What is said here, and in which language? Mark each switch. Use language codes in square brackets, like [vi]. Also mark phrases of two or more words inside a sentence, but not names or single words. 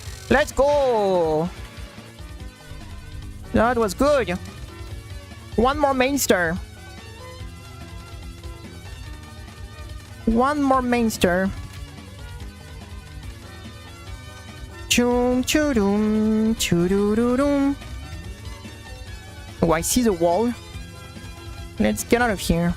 [en] Let's go! That was good. One more mainster. One more mainster. Choom choo-doom, choo-doo-doo-doom. Oh, I see the wall. Let's get out of here.